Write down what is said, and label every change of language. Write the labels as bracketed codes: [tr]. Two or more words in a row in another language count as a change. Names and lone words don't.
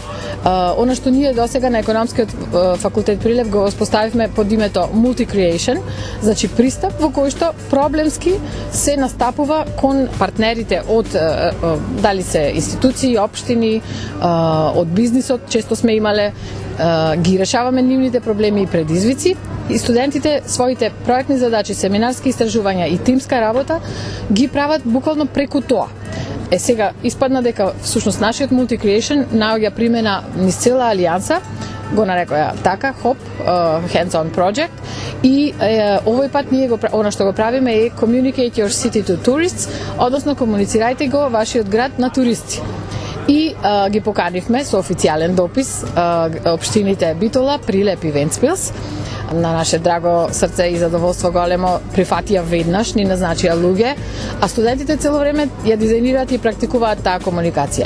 [mk] Она што ние досега на економскиот факултет Прилеп го воспоставивме под името Multi-Creation, значи пристап во кој што проблемски се настапува кон партнерите од дали се институции, општини, од бизнисот, често сме имале, ги решаваме нивните проблеми и предизвици и студентите своите проектни задачи, семинарски истражувања и тимска работа ги прават буквално преку тоа. Сега испадна дека всушност нашиот Multi-Creation наоѓа примена низ цела Алијанса, го нарекоја така, [en] HOP, hands-on project, и овој пат ние она што го правиме е Communicate your city to tourists, [mk] односно комуницирајте го вашиот град на туристи. И ги поканивме со официјален допис општините Битола, Прилеп и Вентспилс. На наше драго срце и задоволство големо прифатија веднаш, ни назначија луѓе, а студентите цело време ја дизајнираат и практикуваат таа комуникација.